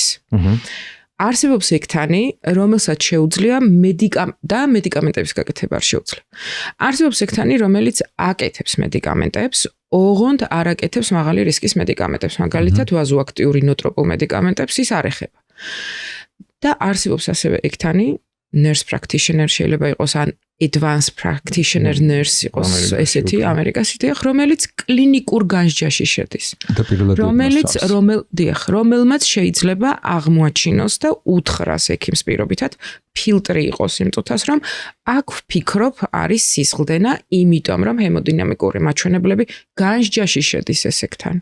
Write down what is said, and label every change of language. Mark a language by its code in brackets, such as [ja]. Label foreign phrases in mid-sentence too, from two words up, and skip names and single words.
[ka] არსებობს ექთანი, რომელსაც შეუძლია მედიკამენტების გაკეთება არ შეუძლია. არსებობს ექთანი, რომელიც აკეთებს მედიკამენტებს, ოღონდ არ აკეთებს მაღალი რისკის მედიკამენტებს, მაგალითად ვაზოაქტიური ნოტროპულ მედიკამენტებს ის არ ეხება. და არსებობს ასევე ექთანი, [en] nurse practitioner [ka] შეიძლება იყოს ან [en] advanced practitioner nurse [ka] იყოს ესეთი ამერიკასით, რომელიც კლინიკურ განსჯაში შედის. რომელმაც შეიძლება აღმოაჩინოს და უთხრას ექიმს პირობითად ფილტრი იყოს იმ წუთას, რომ აქ ვფიქრობ არის სისხლდენა, იმიტომ რომ ჰემოდინამიკური მაჩვენებლები განსჯაში შედის ეს ექთანი.